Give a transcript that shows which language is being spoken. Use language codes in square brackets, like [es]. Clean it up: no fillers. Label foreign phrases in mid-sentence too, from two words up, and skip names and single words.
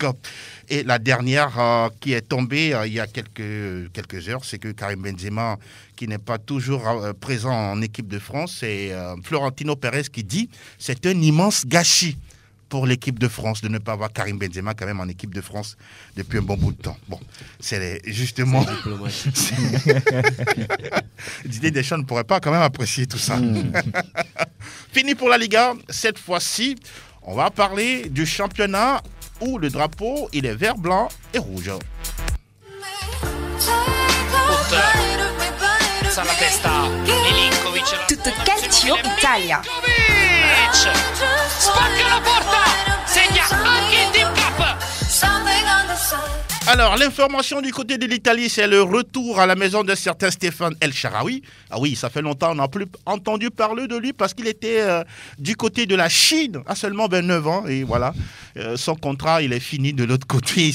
[fr] Et la dernière qui est tombée il y a quelques heures, c'est que Karim Benzema, qui n'est pas toujours présent en équipe de France, c'est Florentino Pérez qui dit « c'est un immense gâchis » pour l'équipe de France de ne pas avoir Karim Benzema quand même en équipe de France depuis un bon bout de temps. Bon, c'est justement... Didier Deschamps ne pourrait pas quand même apprécier tout ça. Fini pour la Liga. Cette fois-ci, on va parler du championnat où le drapeau, il est vert, blanc et rouge. [it] Tutto calcio Italia. Spacca la porta, segna anche il Team Cup. [fr] Alors, l'information du côté de l'Italie, c'est le retour à la maison de certain Stéphane El Shaarawy. Ah oui, ça fait longtemps, on n'a plus entendu parler de lui parce qu'il était du côté de la Chine à seulement 29 ans. Et voilà, son contrat, il est fini de l'autre côté.